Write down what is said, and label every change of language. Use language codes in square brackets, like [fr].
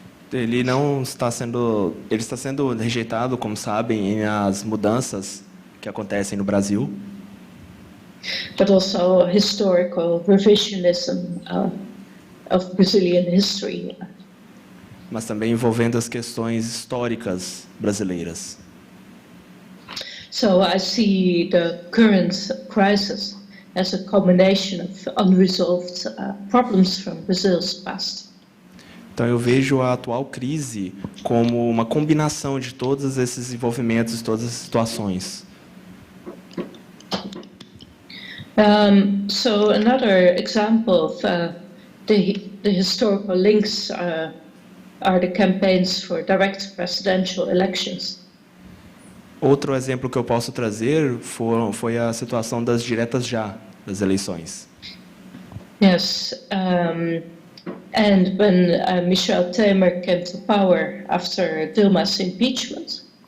[pt] Ele está sendo rejeitado, como sabem, nas mudanças que acontecem no Brasil. [en] But also historical revisionism of Brazilian history. [pt] Mas também envolvendo as questões históricas brasileiras. [en] So I see the current crisis as a combination of unresolved problems from Brazil's past. [pt] Então eu vejo a atual crise como uma combinação de todos esses envolvimentos, todas as situações. [en] So another example of the historical links are the campaigns for direct presidential elections. [pt] Outro exemplo que eu posso trazer foi a situação das diretas já, das eleições. [en] Yes, and when Michel Temer came to power after Dilma's impeachment,